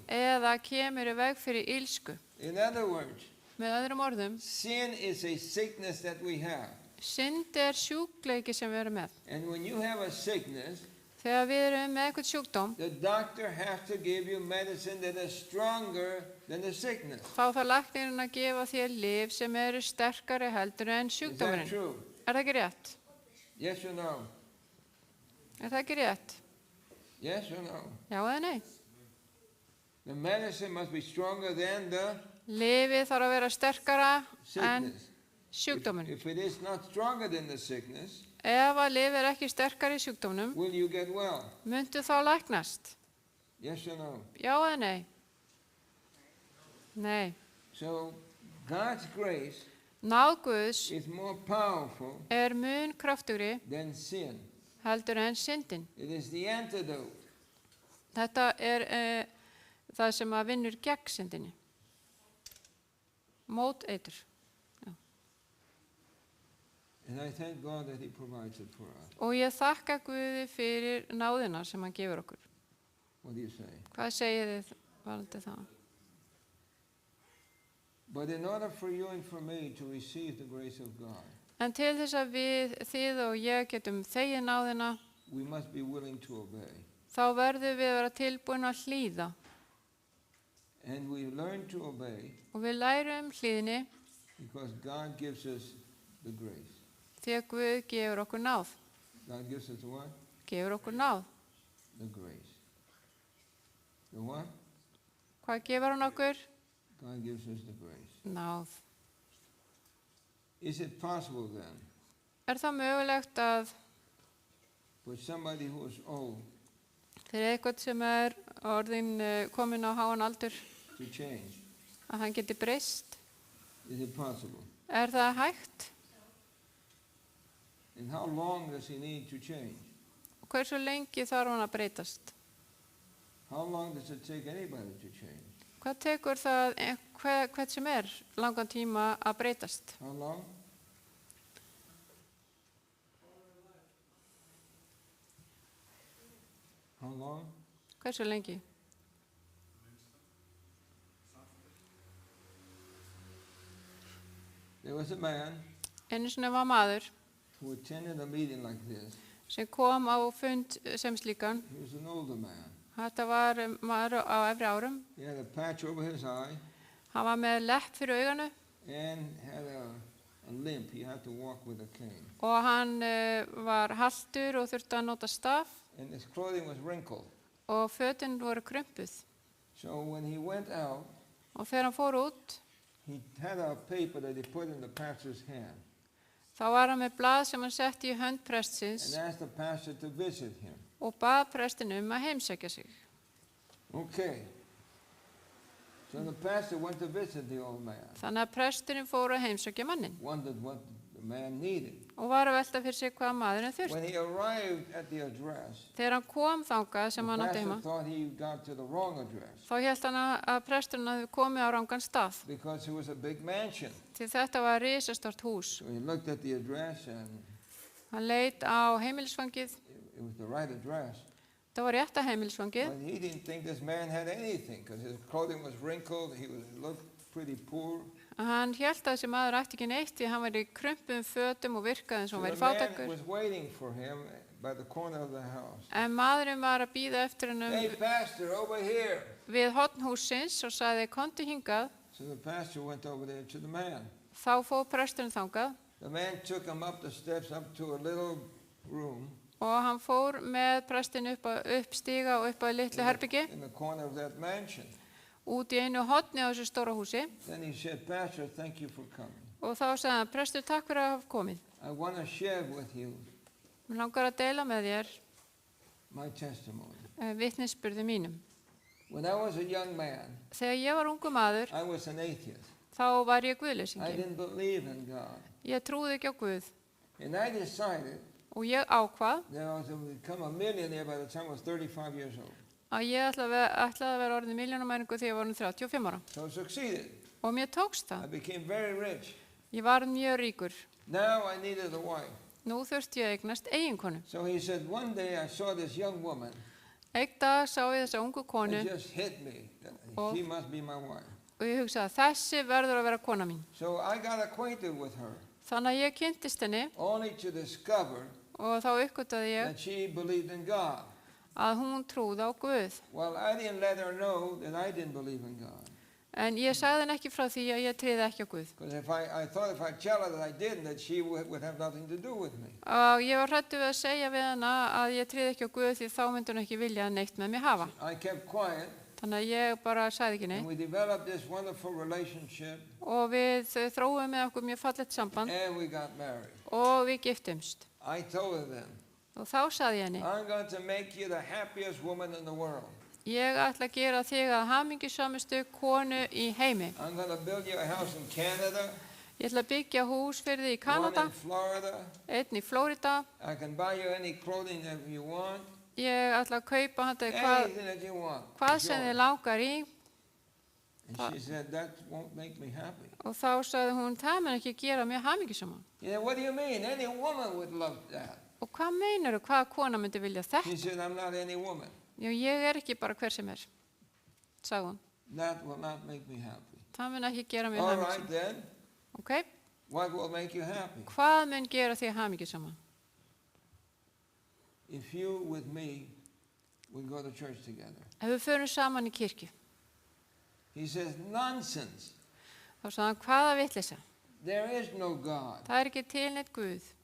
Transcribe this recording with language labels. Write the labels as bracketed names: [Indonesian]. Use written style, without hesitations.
[Icelandic] eða kemur í veg fyrir ílsku. [English] In other words, [Icelandic] Með öðrum orðum, [English] sin is a sickness that we have. [Icelandic] synd sjúkleiki sem við erum með. [English] And when you have a sickness, [Icelandic] Þegar við erum með eitthvað sjúkdóm, [English] the doctor has to give you medicine that is stronger than the sickness. [Icelandic] þá þarf læknirinn að gefa þér lyf sem eru sterkari heldur en [English] Is that [Icelandic] sjúkdómurinn. [English] true? [Icelandic] Er það ekki rétt? [English] Yes or no? [Icelandic] Er það ekki rétt? [English] Yes or no? [Icelandic] Já eða nei? [English] The medicine must be stronger than the [Icelandic] Lyfið þarf að vera sterkara en [English] sickness. [Icelandic] sjúkdómurinn. [English] If it is not stronger than the sickness, [Icelandic] Ef að lyf ekki sterkari í sjúkdómnum, [English] will you get well? [Icelandic] muntu þá læknast? [English] Yes or no? [Icelandic] Já eða nei? Nei. [English] So God's grace [Icelandic] Náð Guðs [English] is more powerful [Icelandic] mun kraftugri [English] than sin. [Icelandic] heldur en syndin. [English] It is the antidote. [Icelandic] Þetta það sem að vinnur gegn syndinni. Móteitur. [English] And I thank God that he provides it for us. [Icelandic] Og ég þakka Guði fyrir náðina sem hann gefur okkur. [English] What do you say? [Icelandic] Hvað segir þið varandi það? [English] But in order for you and for me to receive the grace of God, [Icelandic] En til þess að þið og ég getum þegið náðina, [English] we must be willing to obey. [Icelandic] þá verðum við að vera tilbúin að hlýða. [English] And we learn to obey [Icelandic] Og við lærum hlýðni [English] because God gives us the grace. [Icelandic] því að Guð gefur okkur náð. [English] God gives us the what? [Icelandic] Gefur okkur náð. [English] The grace. The what? [Icelandic] Hvað gefur hann okkur? [English] God gives us the grace. [Icelandic] Náð. [English] Is it possible then [Icelandic] Er það mögulegt að [English] for somebody who is old [Icelandic] fyrir eitthvað sem orðin komin á háan aldur [English] to change? [Icelandic] að hann geti breyst? [English] Is it possible? [Icelandic] Er það hægt? [English] And how long does he need to change? [Icelandic] Hversu lengi þarf hann að breytast? [English] How long does it take anybody to change? [Icelandic] Hvað tekur það, hvert sem langan tíma að breytast? [English] How long? How long? [Icelandic] Hversu lengi? [English] There was a man [Icelandic] Einu sinni var maður [English] who attended a meeting like this. [Icelandic] sem kom á fund sem slíkan. [English] He was an older man. [Icelandic] Þetta var maður á efri árum. [English] He had a patch over his eye [Icelandic] Hann var með lepp fyrir auganu [English] and had a limp. He had to walk with a cane. [Icelandic] og hann var haltur og þurfti að nota staf [English] And his clothing was wrinkled. [Icelandic] og fötin voru krumpuð. [English] So when he went out, [Icelandic] Og þegar hann fór út, [English] he had a paper that he put in the pastor's hand [Icelandic] þá var hann með blað sem hann setti í hönd prestsins [English] and asked the pastor to visit him. [Icelandic] og bað prestin að heimsækja sig. [English] Okay. So the pastor went to visit the old man, [Icelandic] Þannig að presturinn fór að heimsækja mannin [English] wondered what the man needed. [Icelandic] og var að velta fyrir sig hvað maðurinn [English] When [Icelandic] þurfti. [English] he arrived at the address, [Icelandic] Þegar hann kom þangað sem [English] the [Icelandic] hann átti [English] pastor [Icelandic] heima, [English] thought he got to the wrong address [Icelandic] þá hélt hann að presturinn hefði komið á rangan stað, [English] because it was a big mansion. [Icelandic] því þetta var risastort hús. [English] So he looked at the address and [Icelandic] Hann leit á heimilisfangið, [English] it was the right address. [Icelandic] það var rétta heimilisfangið, [English] But he didn't think this man had anything because his clothing was wrinkled. He looked pretty poor. [Icelandic] hann hélt að þessi maður ætti ekki neitt því hann var í krumpum fötum og virkaði eins og [English] So [Icelandic] hann [English] the [Icelandic] væri [English] man [Icelandic] fátækur. [English] was waiting for him by the corner of the house. [Icelandic] En maðurinn var að bíða eftir hennum [English] Hey, pastor, over here. [Icelandic] við horn hússins og sagði, komdu hingað. [English] So the pastor went over there to the man. [Icelandic] Þá fór presturinn þangað [English] The man took him up the steps up to a little room [Icelandic] og hann fór með prestinn upp stiga og upp að litlu herbyggi [English] in the corner of that mansion. [Icelandic] út í einu horni á þessu stóra húsi [English] Then he said, Pastor, thank you for coming. [Icelandic] og þá sagði hann, prestur, takk fyrir að hafa komið. [English] I want to share with you [Icelandic] Mér langar að deila með þér [English] my testimony. [Icelandic] vitnisburði mínum. [English] When I was a young man, [Icelandic] Þegar ég var ungu maður, [English] I was an atheist. [Icelandic] þá var ég [English] I [Icelandic] guðleysingi. [English] didn't believe in God. [Icelandic] Ég trúði ekki á Guð [English] And I decided [Icelandic] og ég ákvað [English] that I was to become a millionaire by the time I was 35 years old. [Icelandic] að ég ætlaði að vera orðin milljónamæringu þegar ég var 35 ára. [English] So I succeeded. [Icelandic] Og mér tókst [English] I [Icelandic] það. [English] became very rich. [Icelandic] Ég var mjög ríkur. [English] Now I needed a wife. [Icelandic] Nú þurfti ég að eignast eiginkonu. [English] So he said, one day I saw this young woman. [Icelandic] Einn dag sá ég þessa ungu konu [English] It just hit me. That Oh. She must be my wife. [Icelandic] og ég hugsaði að þessi verður að vera kona mín. [English] So I got acquainted with her [Icelandic] Þannig að ég kynntist henni [English] only to discover [Icelandic] og þá uppgötaði ég [English] that she believed in God. [Icelandic] að hún trúði á Guð. [English] Well, I didn't let her know that I didn't believe in God. [Icelandic] En ég sagði henni ekki frá því að ég tryði ekki á Guð. [English] Because I thought if I tell her that I didn't, that she would have nothing to do with me. [Icelandic] Og ég var hræddur við að segja við hana að ég tryði ekki á Guð því þá myndi hún ekki vilja neitt með mér hafa. [English] I kept quiet, [Icelandic] Þannig að ég bara sagði ekki [English] and [Icelandic] neitt. [English] we developed this wonderful relationship, [Icelandic] Og við þróum með okkur mjög fallegt samband [English] and we got married. [Icelandic] og við giftumst. [English] I told her then, [Icelandic] Og þá sagði ég henni, [English] I'm going to make you the happiest woman in the world. [Icelandic] ég ætla að gera þig að hamingjusamustu konu í heimi. [English] I'm going to build you a house in Canada, [Icelandic] Ég ætla að byggja hús fyrir þig í [English] one [Icelandic] Kanada, [English] in Florida. [Icelandic] einn í Flórida. [English] I can buy you any clothing that you want, [Icelandic] Ég ætla að kaupa handa þig [English] anything that you want. [Icelandic] hvað [English] It's [Icelandic] sem þið [English] yours. [Icelandic] langar í. [English] And she said, that won't make me happy. [Icelandic] Og þá sagði hún, það mun ekki gera mér hamingjusaman. [English] Yeah, what do you mean? Any woman would love that. [Icelandic] Og hvað meinar þú, hvaða kona myndi vilja [English] She [Icelandic] þetta? [English] said, I'm not any woman. [Icelandic] Já, ég er ekki bara hver sem er, sagði hún. [English] That will not make me happy. [Icelandic] Það mun ekki gera mér [English] All right [Icelandic] hamingjusaman. [English] then, [Icelandic] Ok, [English] what will make you happy? [Icelandic] hvað mun gera þig hamingjusaman? [English] If you with me would go to church together. [Icelandic] Ef við förum saman í kirkju, [English] He says, nonsense. [Icelandic] þá sagði hann, hvaða vitleysa? [English] There is no God. [Icelandic] Það er ekki til neitt Guð.